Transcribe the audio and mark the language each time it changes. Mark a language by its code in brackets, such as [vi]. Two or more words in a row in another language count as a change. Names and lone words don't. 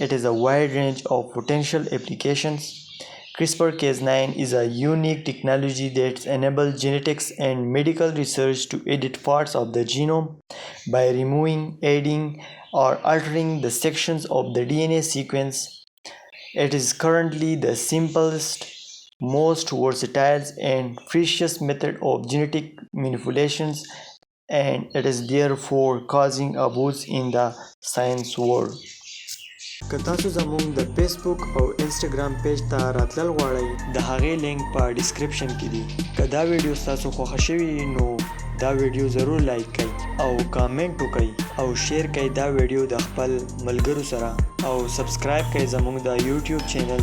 [en] It has a wide range of potential applications. CRISPR-Cas9 is a unique technology that enables genetics and medical research to edit parts of the genome by removing, adding, or altering the sections of the DNA sequence. It is currently the simplest, most versatile, and precious method of genetic manipulations, and it is therefore causing a buzz in the science world. [ps] که تاسو زموږ د فیسبوک او انسټاګرام پیج ته راتلل غواړئ د هغې لینک په ډسکرپشن کې دی. که دا ویډیو ستاسو خوښه شوي نو دا ویډیو ضرور لایک کړئ او کامنټ وکړئ او شیر کړئ دا ویډیو د خپل ملګرو سره او سبسکرایب کړئ زموږ د یوټیوب چینل.